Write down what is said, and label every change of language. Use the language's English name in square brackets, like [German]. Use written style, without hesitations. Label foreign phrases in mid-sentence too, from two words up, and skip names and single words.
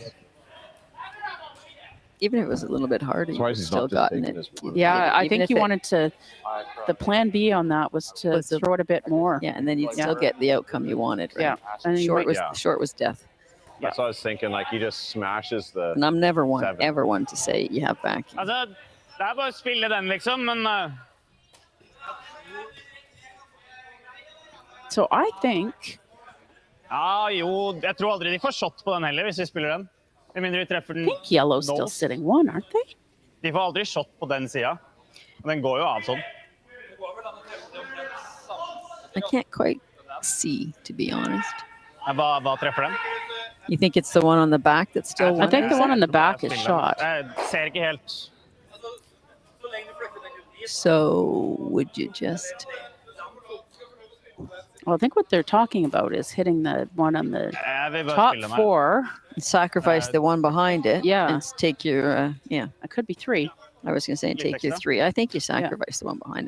[English] Even if it was a little bit harder, you still gotten it. Yeah, I think you wanted to. The plan B on that was to throw it a bit more. Yeah, and then you'd still get the outcome you wanted. Right? Yeah, and short was death. That's what I was thinking. Like he just smashes the. And I'm never one to say you have back. [Norwegian] Altså, det bare å spille den liksom, men. [English] So I think. [Norwegian] Jo, jeg tror aldri de får shot på den heller hvis vi spiller den. [English] I think yellow's still sitting one, aren't they? [Norwegian] De får aldri shot på den siden. Den går jo av sånn. [English] I can't quite see, to be honest. [Norwegian] Hva treffer den? [English] You think it's the one on the back that's still one? I think the one on the back is shot. [Norwegian] Jeg ser ikke helt. [English] So would you just... Well, I think what they're talking about is hitting the one on the top four. Sacrifice the one behind it. Yeah. And take your, It could be 3. I was going to say take your 3. I think you sacrifice the one behind it.